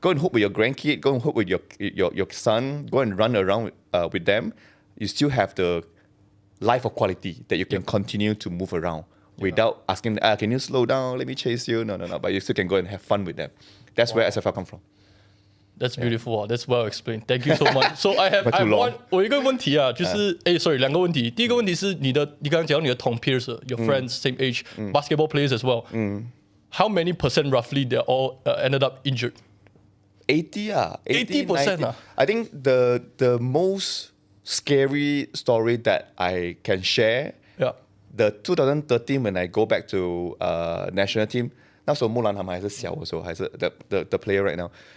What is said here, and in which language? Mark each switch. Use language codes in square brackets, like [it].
[en] Go and hoop with your grandkid, go and hoop with your son, go and run around with them. You still have the life of quality that you can continue to move around without asking, can you slow down, let me chase you? No. But you still can go and have fun with them. That's where SFL come from. That's beautiful. That's well explained. Thank you so much. So I have too long. [zh] 我有一个问题啊，就是sorry 两个问题。第一个问题是你刚刚讲到你的同 [en] peers, your friends same age, basketball players as well. How many percent roughly they all ended up injured? 80%. I think the most scary story that I can share, the 2013 when I go back to national team, [zh] 那时候木兰他们还是小的时候，还是 [en] the player right now.